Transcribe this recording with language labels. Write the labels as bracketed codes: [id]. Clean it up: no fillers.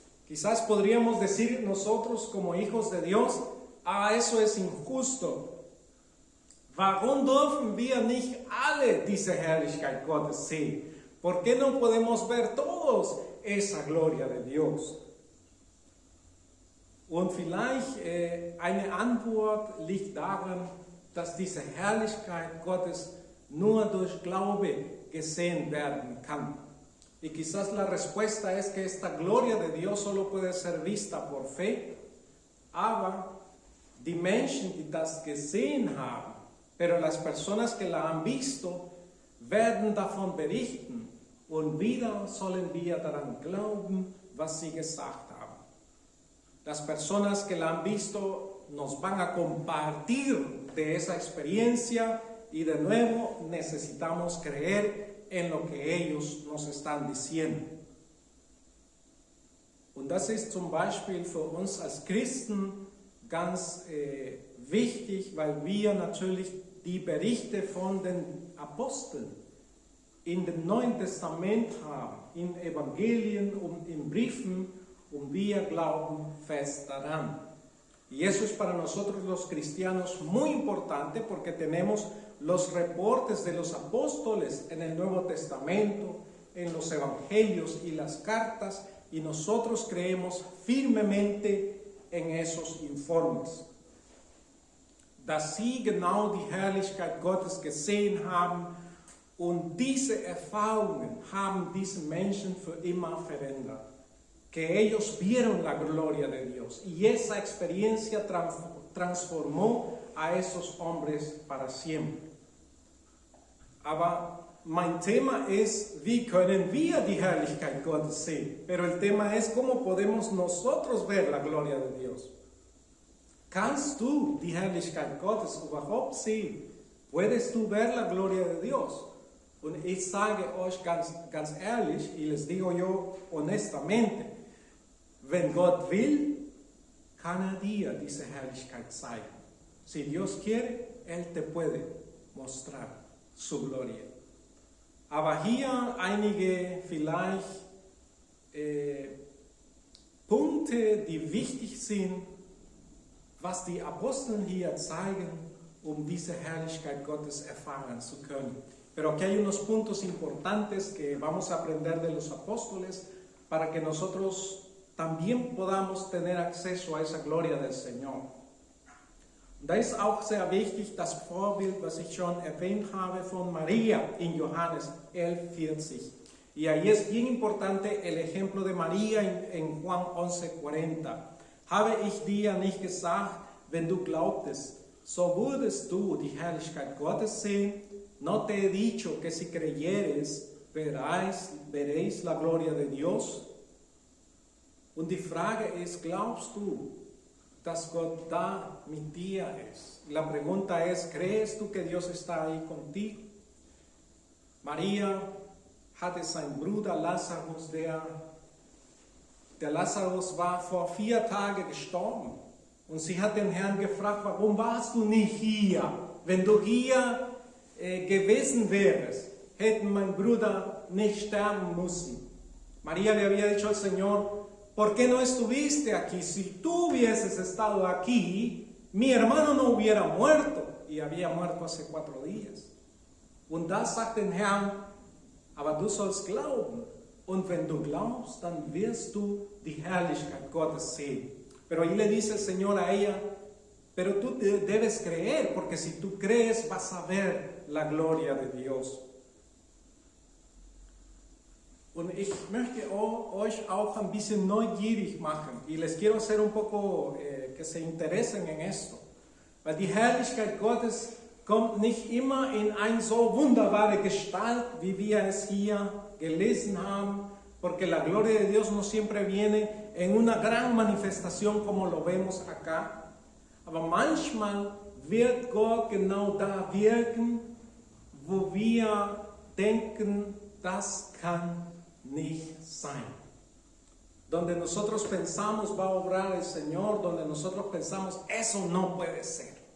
[es] Quizás podríamos decir nosotros como hijos de Dios, eso es injusto. [de] Warum dürfen wir nicht alle diese Herrlichkeit Gottes sehen? [es] ¿Por qué no podemos ver todos esa gloria de Dios? [de] Und vielleicht eine Antwort liegt darin, dass diese Herrlichkeit Gottes nur durch Glaube gesehen werden kann. [es] Y quizás la respuesta es que esta gloria de Dios solo puede ser vista por fe, [de] aber die Menschen, die das gesehen haben, [es] pero las personas que la han visto, [de] werden davon berichten und wieder sollen wir daran glauben, was sie gesagt haben. [es] Las personas que la han visto nos van a compartir de esa experiencia y de nuevo necesitamos creer en lo que ellos nos están diciendo. [de] Und das ist zum Beispiel für uns als Christen ganz wichtig, weil wir natürlich die Berichte von den Aposteln in dem Neuen Testament haben, in Evangelien und in Briefen, und wir glauben fest daran. [es] Y eso es para nosotros los cristianos muy importante porque tenemos los reportes de los apóstoles en el Nuevo Testamento, en los evangelios y las cartas, y nosotros creemos firmemente en esos informes. [de] Dass sie genau die Herrlichkeit Gottes gesehen haben und diese Erfahrungen haben diese Menschen für immer verändert. [es] Que ellos vieron la gloria de Dios y esa experiencia transformó a esos hombres para siempre. [de] Aber mein Thema ist, wie können wir die Herrlichkeit Gottes sehen? [es] Pero el tema es, ¿cómo podemos nosotros ver la gloria de Dios? [de] ¿Kannst du die Herrlichkeit Gottes überhaupt sehen? [es] ¿Puedes tú ver la gloria de Dios? [de] Und ich sage euch ganz ehrlich, [es] y les digo yo honestamente, [de] wenn Gott will, kann dir diese Herrlichkeit zeigen. [es] Si Dios quiere, te puede mostrar su gloria. [de] Aber hier einige vielleicht Punkte, die wichtig sind, was die Apostel hier zeigen, diese Herrlichkeit Gottes erfahren zu können. [es] Pero aquí hay unos puntos importantes que vamos a aprender de los apóstoles para que nosotros también podamos tener acceso a esa gloria del Señor. [de] Da ist auch sehr wichtig das Vorbild, was ich schon erwähnt habe, von María in Johannes 11:40. [es] Y ahí es bien importante el ejemplo de María en Juan 11:40. [de] Habe ich dir nicht gesagt, wenn du glaubtest, so würdest du die Herrlichkeit Gottes sehen? [es] No te he dicho que si creyeres, veréis la gloria de Dios. [de] Und die Frage ist, glaubst du, dass Gott da mit dir ist? [es] La pregunta es, ¿crees tú que Dios está ahí contigo? [de] María hatte seinen Bruder Lazarus, der Lazarus war vor 4 Tagen gestorben. Und sie hat den Herrn gefragt, warum warst du nicht hier? Wenn du hier gewesen wärst, hätte mein Bruder nicht sterben müssen. [es] María le había dicho al Señor, ¿por qué no estuviste aquí? Si tú hubieses estado aquí, mi hermano no hubiera muerto. Y había muerto hace 4 días. [de] Und da sagt den Herrn, aber du sollst glauben. Und wenn du glaubst, dann wirst du die Herrlichkeit Gottes sehen. [es] Pero ahí le dice el Señor a ella, pero tú debes creer, porque si tú crees vas a ver la gloria de Dios. [de] Und ich möchte euch auch ein bisschen neugierig machen [es] y les quiero hacer un poco que se interesen en esto. [de] Weil die Herrlichkeit Gottes kommt nicht immer in eine so wunderbare Gestalt, wie wir es hier gelesen haben, [es] porque la gloria de Dios no siempre viene en una gran manifestación como lo vemos acá. [de] Aber manchmal wird Gott genau da wirken, wo wir denken, das kann nicht sein. [es] Donde nosotros pensamos va a obrar el Señor, donde nosotros pensamos, eso no puede ser.